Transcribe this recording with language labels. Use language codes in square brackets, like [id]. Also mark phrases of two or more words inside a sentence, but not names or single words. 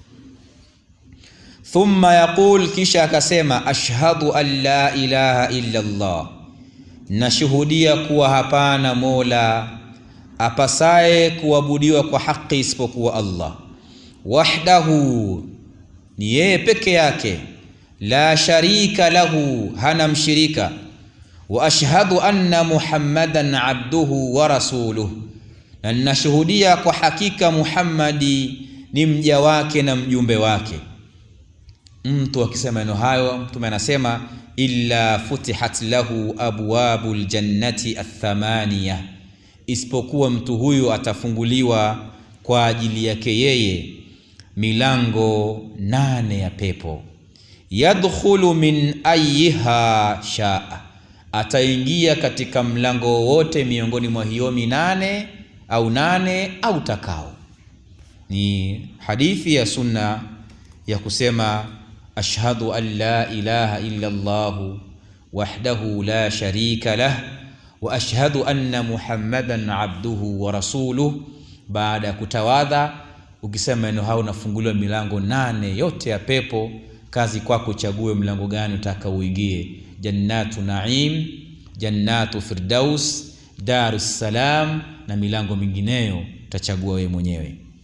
[ar] ثم يقول, [sw] kisha akasema, [ar] أشهد أن لا إله إلا الله, [sw] nashuhudia kuwa hapana mola apasaye kuabudiwa kwa haki isipokuwa Allah, wahdahu, ni yeye peke yake, [ar] لا شريك له, [sw] hana mshirika, [ar] وأشهد أن محمدا عبده ورسوله, [sw] na nashuhudia kwa hakika Muhammadi ni mja wake na mjumbe wake. Mtu akisema neno hayo, mtume anasema, [ar] إلا فتحت له أبواب الجنة الثمانية, [sw] isipokuwa mtu huyu atafunguliwa kwa ajili yake yeye milango 8 ya pepo. [ar] يدخل من أيها شاء, [sw] ataingia katika mlango wote miongoni mwa hiyo 8 au takao. Ni hadithi ya sunna ya kusema, [ar] أشهد أن لا إله إلا الله وحده لا شريك له وأشهد أن محمدا عبده ورسوله. [sw] Baada ya kutawadha, ukisema neno hao, unafunguliwa milango 8 yote ya pepo. Kazi kwako uchague mlango gani utaka uingie: jannatu naim, jannatu firdaus, darus salam na milango mingineyo utachagua wewe mwenyewe.